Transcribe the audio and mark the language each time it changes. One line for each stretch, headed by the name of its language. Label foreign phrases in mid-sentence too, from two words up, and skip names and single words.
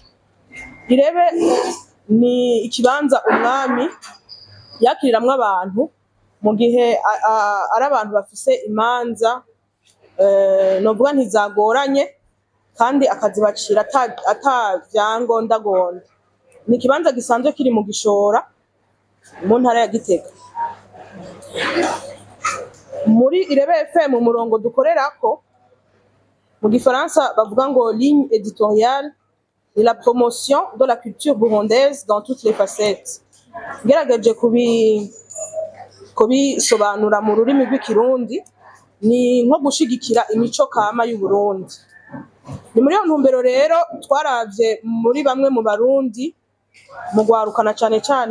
Rundi: Irebe ni ikibanza umwami yakiriramwe abantu mu gihe ari abantu bafise imanza novuga ntizagoranye kandi akazibacira atavyangondagonda. Ni ikibanza gisanzwe kiri mu Gishora mu ntara ya Gitega. Muri Irebe FM umurongo dukorerako mu gifaransa bavuga ngo
French: ligne éditoriale et la promotion de la culture burundaise dans toutes les facettes.
Rundi: Ngerageje kubisobanura mu rurimi rw'ikirundi ni nko gushigikira imico kama y'u Burundi. Ni muri iyo ntumbero rero twaravye muri bamwe mu barundi mu gwarukana cane cane